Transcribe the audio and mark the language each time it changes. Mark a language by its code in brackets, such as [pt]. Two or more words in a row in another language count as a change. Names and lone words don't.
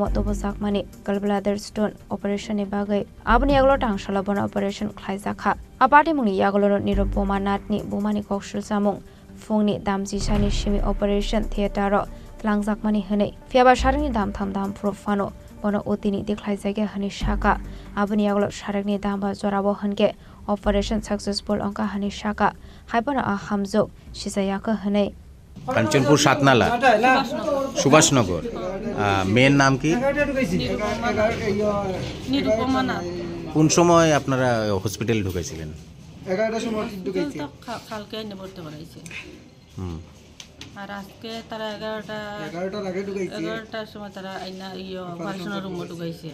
[trp] तबजाकमानि [en] gallbladder stone [trp] अपारेशननि बागै आबनि यागलो टांगसाला बन अपारेशन खालायजाखा पाटिमुंनि यागलो निरुपमा नाथनि बुमानि ककसुल सामुं फुंनि दामजिसानि सिमि [en] operation theatre [trp] लांजाकमानि हनै फियाबा सारनि दाम थाम दाम प्रुफानो बनो ओतिनि देखलाय जायगा हनि शाखा आबनि यागलो सारकनि दाम बा जराबो हनके [en] operation successful [trp] अंका हनि शाखा हाइपन आ हामजो सिजायाखो हनै [bn] কাঞ্চনপুর সাতনালা সুভাষনগর মেয়ের নাম কি কোন সময় আপনারা হসপিটালে ঢুকেছিলেন 11টার সময় ঢুকেছি কালকে নিবর্তে করাইছে আর আজকে তারা 11টার আগে ঢুকাইছে 11টার সময় তারা আইনা অপারেশনের রুমে ঢুকাইছে